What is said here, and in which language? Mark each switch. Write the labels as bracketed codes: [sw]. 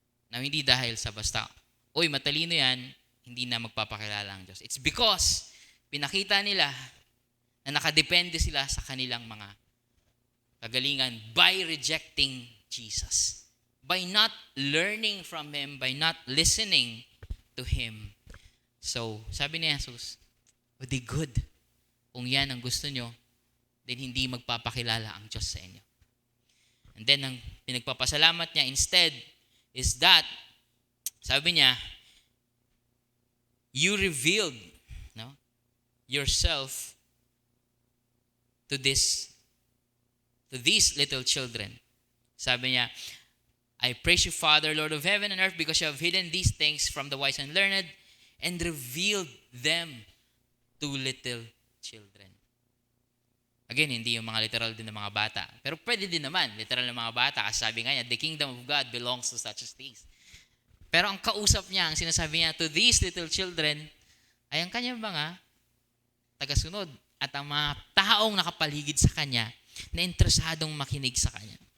[tl] Na hindi dahil sa basta, uy, matalino yan, hindi na magpapakilala ang Diyos. [en] It's because [tl] pinakita nila na nakadepende sila sa kanilang mga kagalingan [en] by rejecting Jesus. By not learning from Him, by not listening to Him. [tl] So, sabi ni Jesus, o di good. Kung yan ang gusto nyo, then hindi magpapakilala ang Diyos sa inyo. [en] And then, [tl] ang pinagpapasalamat niya [en] instead is that, [tl] sabi niya, [en] you revealed yourself to these little children. [tl] Sabi niya, [en] I praise you, Father, Lord of heaven and earth, because you have hidden these things from the wise and learned and revealed them to little children. [tl] Again, hindi yung mga literal din ng mga bata. Pero pwede din naman, literal ng mga bata. Kasi sabi nga niya, [en] the kingdom of God belongs to such as these. [tl] Pero ang kausap niya, ang sinasabi niya, [en] to these little children, [tl] ay ang kanyang mga tagasunod, at ang mga taong nakapaligid sa kanya na interesadong makinig sa kanya.